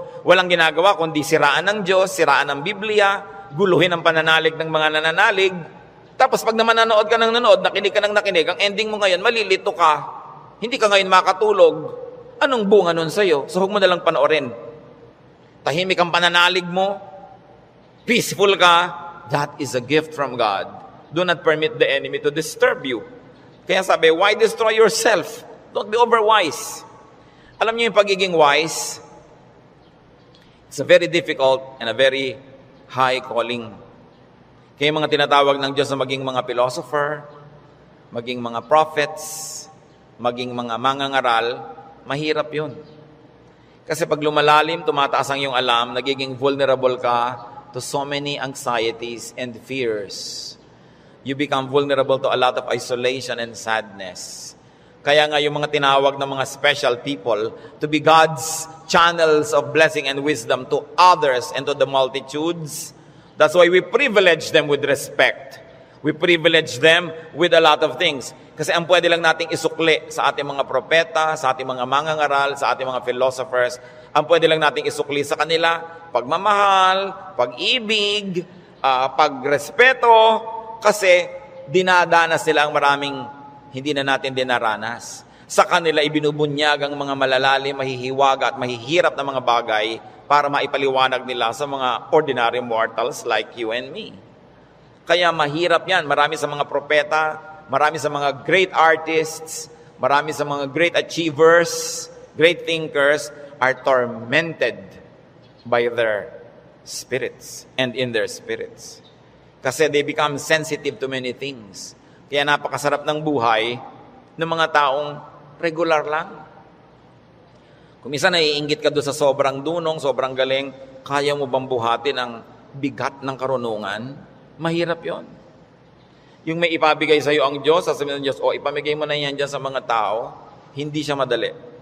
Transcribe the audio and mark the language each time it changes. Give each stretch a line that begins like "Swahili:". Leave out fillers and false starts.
Filipino: Walang ginagawa kundi siraan ng Diyos, siraan ng Biblia, guluhin ang pananalig ng mga nananalig. Tapos pag naman nanood ka ng nanood, nakinig ka ng nakinig, ang ending mo ngayon, malilito ka. Hindi ka ngayon makatulog. Anong bunga nun sa'yo? So huwag mo nalang panoorin. Tahimik ang pananalig mo.
English: Peaceful ka. That is a gift from God. Do not permit the enemy to disturb you.
Filipino: Kaya sabi,
English: why destroy yourself? Don't be overwise.
Filipino: Alam niyo yung pagiging wise,
English: it's a very difficult and a very high calling.
Filipino: Kaya mga tinatawag ng Diyos na maging mga philosopher, maging mga prophets, maging mga mangangaral, mahirap yun. Kasi pag lumalalim, tumataas ang iyong alam, nagiging vulnerable ka
English: to so many anxieties and fears. You become vulnerable to a lot of isolation and sadness.
Filipino: Kaya nga yung mga tinawag na mga
English: special people to be God's channels of blessing and wisdom to others and to the multitudes. That's why we privilege them with respect. We privilege them with a lot of things.
Filipino: Kasi ang pwede lang nating isukli sa ating mga propeta, sa ating mga mangangaral, sa ating mga philosophers, ang pwede lang nating isukli sa kanila, pagmamahal, pag-ibig, pagrespeto, kasi dinadanas nila ang maraming hindi na natin dinaranas. Sa kanila ibinubunyag ang mga malalalim, mahihiwaga at mahihirap na mga bagay para maipaliwanag nila sa mga ordinary mortals
English: like you and me.
Filipino: Kaya mahirap yan. Marami sa mga propeta, marami sa mga
English: great artists, marami sa mga great achievers, great thinkers are tormented by their spirits and in their spirits. Kasi they become sensitive to many things.
Filipino: Kaya napakasarap ng buhay ng mga taong regular lang. Kung minsan naiinggit ka doon sa sobrang dunong, sobrang galing, kaya mo bang buhatin ang bigat ng karunungan? Mahirap yon. Yung may ipabigay sa iyo ang Diyos, sasabihin ng Diyos, ipamigay mo na yan dyan sa mga tao, hindi siya madali.